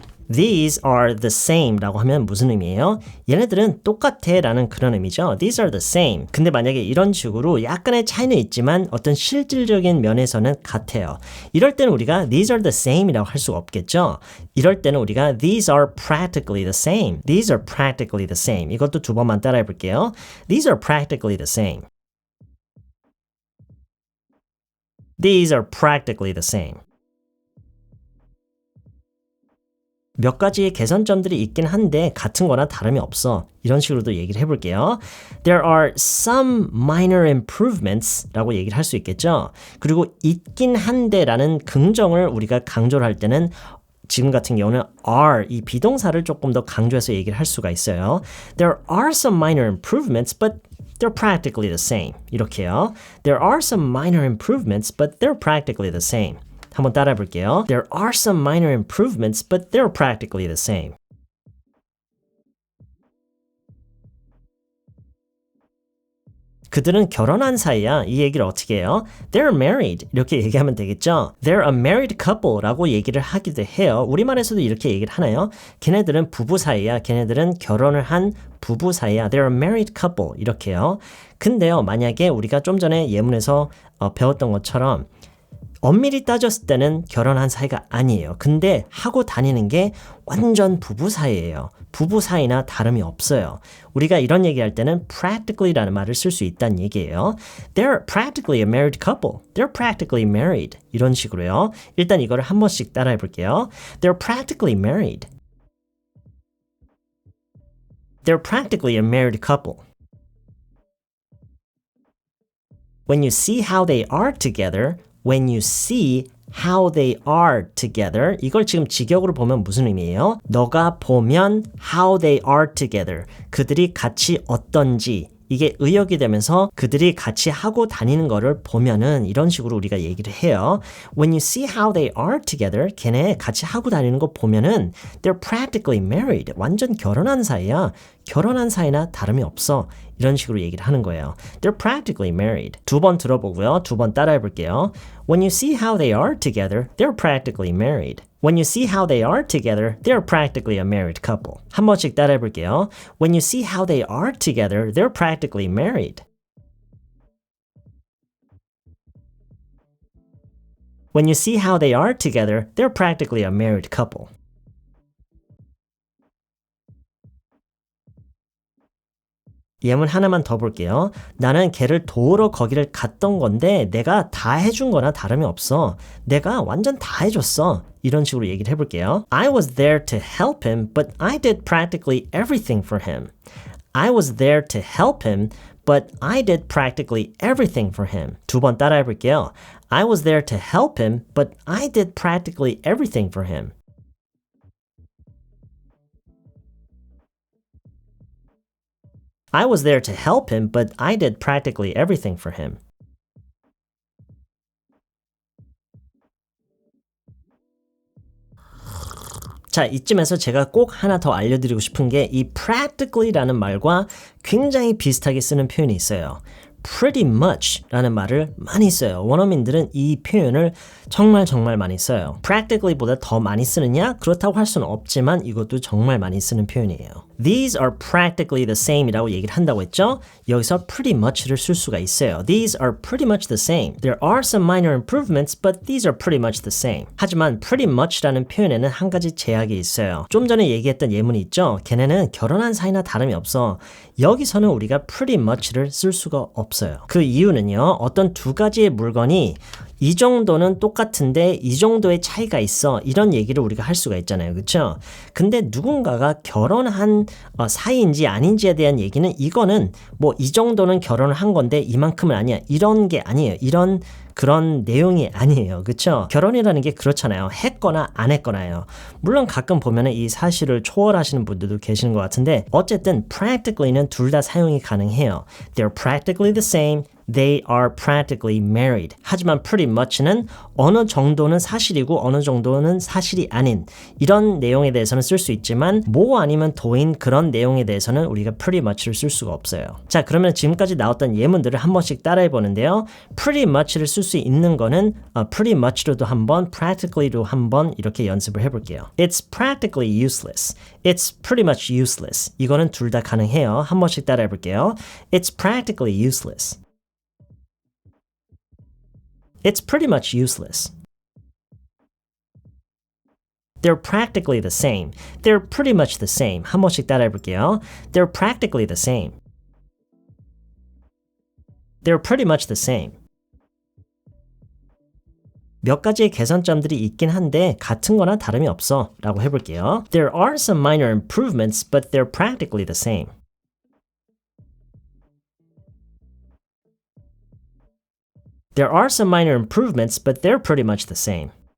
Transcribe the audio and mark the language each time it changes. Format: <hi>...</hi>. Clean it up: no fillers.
<en>These are the same</en> <ko>라고 하면 무슨 의미예요? 얘네들은 똑같아 라는 그런 의미죠.</ko> <en>These are the same.</en> <ko>근데 만약에 이런 식으로 약간의 차이는 있지만 어떤 실질적인 면에서는 같아요. 이럴 때는 우리가</ko> <en>these are the same</en> <ko>이라고 할 수가 없겠죠. 이럴 때는 우리가</ko> <en>these are practically the same. These are practically the same.</en> <ko>이것도 두 번만 따라해 볼게요.</ko> <en>These are practically the same. These are practically the same.</en> <ko>몇 가지의 개선점들이 있긴 한데 같은 거나 다름이 없어. 이런 식으로도 얘기를 해볼게요.</ko> <en>There are some minor improvements</en> <ko>라고 얘기를 할 수 있겠죠. 그리고 있긴 한데 라는 긍정을 우리가 강조를 할 때는 지금 같은 경우는 are, 이 비동사를 조금 더 강조해서 얘기를 할 수가 있어요.</ko> <en>There are some minor improvements, but they're practically the same.</en> <ko>이렇게요.</ko> <en>There are some minor improvements, but they're practically the same.</en> <ko>한번 따라해 볼게요.</ko> <en>There are some minor improvements, but they're practically the same.</en> <ko>그들은 결혼한 사이야. 이 얘기를 어떻게 해요?</ko> <en>They're married.</en> <ko>이렇게 얘기하면 되겠죠?</ko> <en>They're a married couple</en> <ko>라고 얘기를 하기도 해요. 우리말에서도 이렇게 얘기를 하나요? 걔네들은 부부 사이야. 걔네들은 결혼을 한 부부 사이야.</ko> <en>They're a married couple.</en> <ko>이렇게요. 근데요, 만약에 우리가 좀 전에 예문에서 배웠던 것처럼 엄밀히 따졌을 때는 결혼한 사이가 아니에요. 근데 하고 다니는 게 완전 부부 사이예요. 부부 사이나 다름이 없어요. 우리가 이런 얘기할 때는 practically라는 말을 쓸 수 있다는 얘기예요.</ko> <en>They're practically a married couple. They're practically married.</en> <ko>이런 식으로요. 일단 이거를 한 번씩 따라해 볼게요.</ko> <en>They're practically married. They're practically a married couple. When you see how they are together, when you see how they are together,</en> <ko>이걸 지금 직역으로 보면 무슨 의미예요? 너가 보면</ko> <en>how they are together,</en> <ko>그들이 같이 어떤지, 이게 의역이 되면서 그들이 같이 하고 다니는 거를 보면은 이런 식으로 우리가 얘기를 해요.</ko> <en>When you see how they are together,</en> <ko>걔네 같이 하고 다니는 거 보면은</ko> <en>they're practically married.</en> <ko>완전 결혼한 사이야. 결혼한 사이나 다름이 없어. 이런 식으로 얘기를 하는 거예요.</ko> <en>They're practically married.</en> <ko>두 번 들어보고요. 두 번 따라해 볼게요.</ko> <en>When you see how they are together, they're practically married. When you see how they are together, they're practically a married couple.</en> <ko>한 번씩 따라해 볼게요.</ko> <en>When you see how they are together, they're practically married. When you see how they are together, they're practically a married couple.</en> <ko>예문 하나만 더 볼게요. 나는 걔를 도우러 거기를 갔던 건데 내가 다 해준 거나 다름이 없어. 내가 완전 다 해줬어. 이런 식으로 얘기를 해볼게요.</ko> <en>I was there to help him, but I did practically everything for him. I was there to help him, but I did practically everything for him.</en> <ko>두 번 따라해 볼게요.</ko> <en>I was there to help him, but I did practically everything for him. I was there to help him, but I did practically everything for him.</en> <ko>자, 이쯤에서 제가 꼭 하나 더 알려드리고 싶은 게 이 practically라는 말과 굉장히 비슷하게 쓰는 표현이 있어요. pretty much 라는 말을 많이 써요. 원어민들은 이 표현을 정말 많이 써요. practically보다 더 많이 쓰느냐? 그렇다고 할 수는 없지만 이것도 정말 많이 쓰는 표현이에요.</ko> <en>These are practically the same</en> <ko>이라고 얘기를 한다고 했죠? 여기서 pretty much를 쓸 수가 있어요.</ko> <en>These are pretty much the same. There are some minor improvements, but these are pretty much the same.</en> <ko>하지만 pretty much라는 표현에는 한 가지 제약이 있어요. 좀 전에 얘기했던 예문이 있죠? 걔네는 결혼한 사이나 다름이 없어. 여기서는 우리가 pretty much를 쓸 수가 없어요. 그 이유는요, 어떤 두 가지의 물건이 이 정도는 똑같은데 이 정도의 차이가 있어. 이런 얘기를 우리가 할 수가 있잖아요. 그렇죠? 근데 누군가가 결혼한 사이인지 아닌지에 대한 얘기는 이거는 뭐 이 정도는 결혼을 한 건데 이만큼은 아니야. 이런 게 아니에요. 이런 그런 내용이 아니에요. 그렇죠? 결혼이라는 게 그렇잖아요. 했거나 안 했거나요. 물론 가끔 보면은 이 사실을 초월하시는 분들도 계시는 것 같은데 어쨌든 practically는 둘 다 사용이 가능해요.</ko> <en>They're practically the same. They are practically married.</en> <ko>하지만 pretty much는 어느 정도는 사실이고 어느 정도는 사실이 아닌 이런 내용에 대해서는 쓸 수 있지만 뭐 아니면 도인 그런 내용에 대해서는 우리가 pretty much를 쓸 수가 없어요. 자, 그러면 지금까지 나왔던 예문들을 한 번씩 따라해 보는데요. pretty much를 쓸 수 있는 거는 pretty much로도 한 번, practically로 한 번 이렇게 연습을 해볼게요.</ko> <en>It's practically useless. It's pretty much useless.</en> <ko>이거는 둘 다 가능해요. 한 번씩 따라해 볼게요.</ko> <en>It's practically useless. It's pretty much useless. They're practically the same. They're pretty much the same.</en> <ko>한 번씩 따라해 볼게요.</ko> <en>They're practically the same. They're pretty much the same.</en> <ko>몇 가지의 개선점들이 있긴 한데 같은 거나 다름이 없어 라고 해볼게요.</ko> <en>There are some minor improvements, but they're practically the same. There are some minor improvements, but they're pretty much the same.</en>